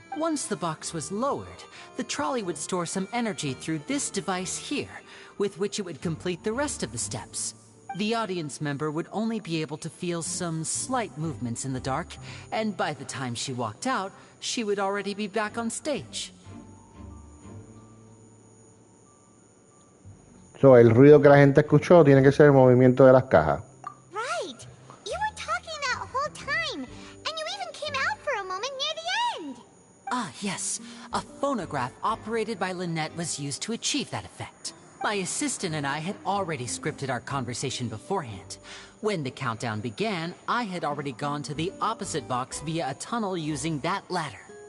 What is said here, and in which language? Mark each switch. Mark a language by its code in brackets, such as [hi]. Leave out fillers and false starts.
[en] Once the box was lowered, the trolley would store some energy through this device here, with which it would complete the rest of the steps. The audience member would only be able to feel some slight movements in the dark, and by the time she walked out, she would already be back on stage. [es] So, el ruido que la gente escuchó tiene que ser el movimiento de las cajas. [en] Right. You were talking that whole time, and you even came out for a moment near the end. Ah, yes. A phonograph operated by Lynette was used to achieve that effect. My assistant and I had already scripted our conversation beforehand. When the countdown began, I had already gone to the opposite box via a tunnel using that ladder.